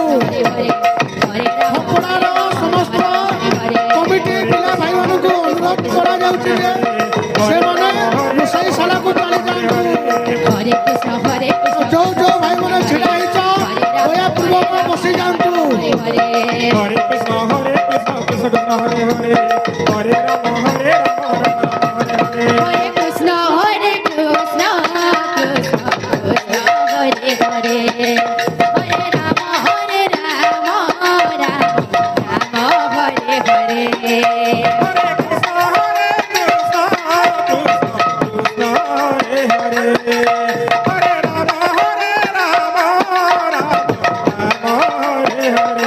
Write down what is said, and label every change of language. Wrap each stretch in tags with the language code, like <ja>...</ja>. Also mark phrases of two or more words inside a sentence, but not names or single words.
<or>ଖପଡ଼ାର ସମସ୍ତ କମିଟି ପିଲା ଭାଇମାନଙ୍କୁ ଅନୁରୋଧ କରାଯାଉଛି ଯେ ସେମାନେ ରୋଷେଇଶାଳାକୁ ଚାଲି ଯାଆନ୍ତୁ। ହରେ କୃଷ୍ଣ ଯୋଉ ଯୋଉ ଭାଇମାନେ ଛିଡ଼ା ହେଇଛ ଦୟାପୂର୍ବକ ବସି ଯାଆନ୍ତୁ। ହରେ ହରେ କୃଷ୍ଣ କୃଷ୍ଣ ହରେ ହରେ ହରେ ରାମ ହରେ ରାମ ହରେ ହରେ</or> <bn>হরে কৃষ্ণ কৃষ্ণ কৃষ্ণ হরে হরে হরে রাম রাম রাম হরে হরে হরে কৃষ্ণ কৃষ্ণ কৃষ্ণ হরে হরে হরে রাম রাম রাম হরে হরে</bn>